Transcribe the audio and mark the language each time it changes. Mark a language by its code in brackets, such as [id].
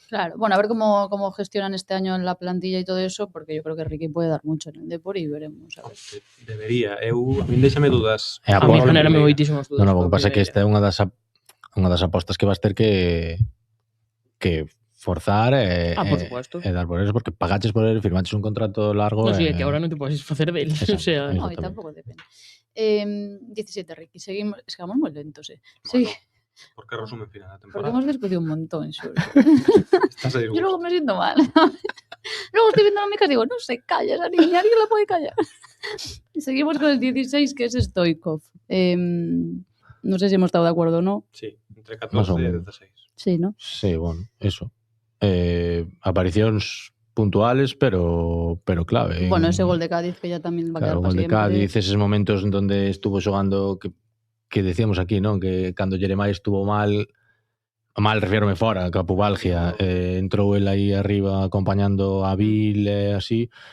[es] Claro, bueno, a ver cómo gestionan este año en la plantilla y todo eso, porque yo creo que Ricky puede dar mucho en el Depor y veremos. A ver. [gl] Debería. A mí déxame dudas. A mí genérame moitísimas dudas. Non, o que pasa é que esta é unha das apostas que vas ter que forzar [es] por supuesto. [gl] E dar por eso, porque pagaches por él, firmaches un contrato largo. No, sí, que ahora non te podes facer del. O sea, [es] no, y tampoco depende. 17, Ricky. Seguimos, es que vamos muy lentos, Sí. ¿Por qué resumen final de la temporada? Porque hemos discutido un montón, Xur. Yo luego me siento mal. Luego estoy viendo a mi casa y digo, no se calla esa niña, alguien la puede callar. Seguimos con el 16, que es Stoichkov. No sé si hemos estado de acuerdo o no. Sí, entre 14 y 16. Sí, ¿no? Sí, bueno, eso. [gl] Aparicións puntuales, pero clave. [es] Bueno, ese gol de Cádiz que ya también va a quedar para siempre. Gol de Cádiz, esos momentos en donde estuvo xogando que decíamos aquí, ¿no? [gl] Que cando Jeremai estuvo mal, refiérome fora, que a pubalgia, entrou el aí arriba acompañando a Vil e así.